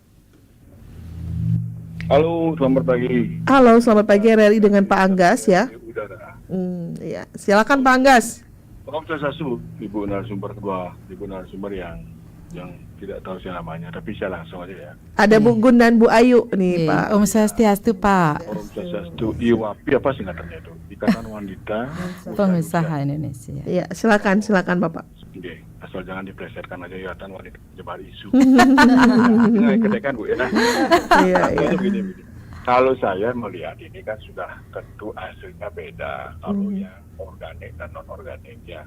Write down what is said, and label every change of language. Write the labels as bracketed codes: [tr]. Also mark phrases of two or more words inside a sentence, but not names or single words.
[id] Halo, selamat pagi. Halo, selamat pagi RRI dengan Pak Anggas ya. Udara. Ya, silakan Pak Anggas. [sa] Om Swastiastu, [id] Ibu narasumber kedua, Ibu narasumber yang tidak tahu saya namanya, tapi saya langsung aja ya. Ada Bu Gun dan Bu Ayu nih Pak. [sa] Om Swastiastu Pak. Om Swastiastu, [id] IWAPI apa singkatannya itu? Ikatan Wanita Pengusaha Indonesia. Ya, silakan Bapak. Oke, asal jangan diplesetkan aja Ikatan Wanita penyebar isu. Nah, kedekan Bu ya. Iya, iya. Begini. Kalau saya melihat ini kan sudah tentu hasilnya beda kalau yang organik dan non organik ya.